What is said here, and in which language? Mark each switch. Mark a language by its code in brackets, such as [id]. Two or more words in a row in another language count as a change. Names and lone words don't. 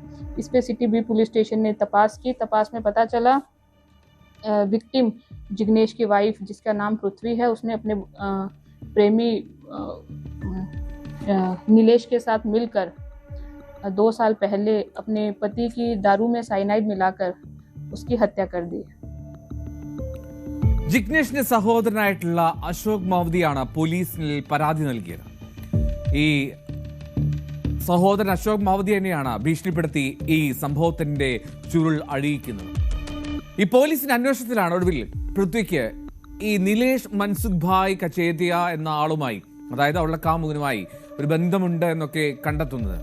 [hi] इस पे सिटी बी पुलिस स्टेशन ने तपास की. तपास में पता चला विक्टिम जिग्नेश की वाइफ, जिसका नाम पृथ्वी है, उसने अपने प्रेमी नीलेश के साथ मिलकर 2 साल पहले अपने पति की दारू में साइनाइड मिलाकर उसकी हत्या कर दी. [ml] ജിഗ്നേഷിന്റെ സഹോദരനായിട്ടുള്ള അശോക് മവദിയാണ് പോലീസിൽ പരാതി നൽകിയത്. ഈ സഹോദരൻ അശോക് മവദി തന്നെയാണ് ഭീഷണിപ്പെടുത്തി ഈ സംഭവത്തിന്റെ ചുരുൾ അഴിയിക്കുന്നത്. ഈ പോലീസിന്റെ അന്വേഷണത്തിലാണ് ഒടുവിൽ പൃഥ്വിക്ക് ഈ നിലേഷ് മൻസുഖ് ഭായ് കച്ചേതിയ എന്ന ആളുമായി, അതായത് അവളുടെ കാമുകനുമായി ഒരു ബന്ധമുണ്ട് എന്നൊക്കെ കണ്ടെത്തുന്നത്.